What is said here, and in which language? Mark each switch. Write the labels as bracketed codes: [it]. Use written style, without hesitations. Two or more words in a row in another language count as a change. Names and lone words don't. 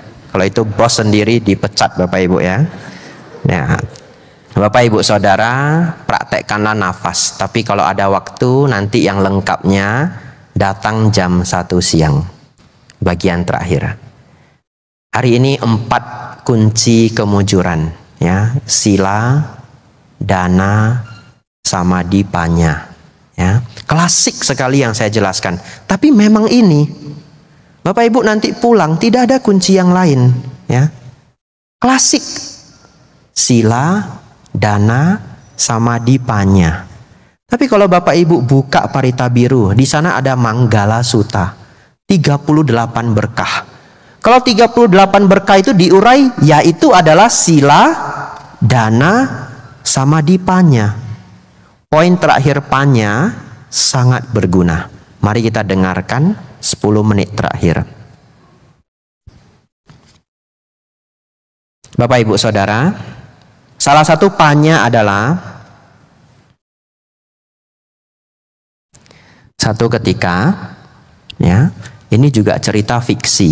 [id] Kalau itu bos sendiri dipecat Bapak Ibu ya. Ya, Bapak Ibu Saudara praktekkanlah nafas. Tapi kalau ada waktu nanti yang lengkapnya datang jam 1 siang. Bagian terakhir. Hari ini 4 kunci kemujuran ya. Sila, dana, samadhi, panya. Ya, klasik sekali yang saya jelaskan. Tapi memang ini Bapak Ibu nanti pulang tidak ada kunci yang lain ya. Klasik. Sila, dana, samadhi, panya. Tapi kalau Bapak Ibu buka Parita Biru, di sana ada Manggala Sutta. 38 berkah. Kalau 38 berkah itu diurai, yaitu adalah sila, dana, samadhi, panya. Poin terakhir panya sangat berguna. Mari kita dengarkan 10 menit terakhir. Bapak Ibu Saudara, salah satu panya adalah satu ketika, ya, ini juga cerita fiksi.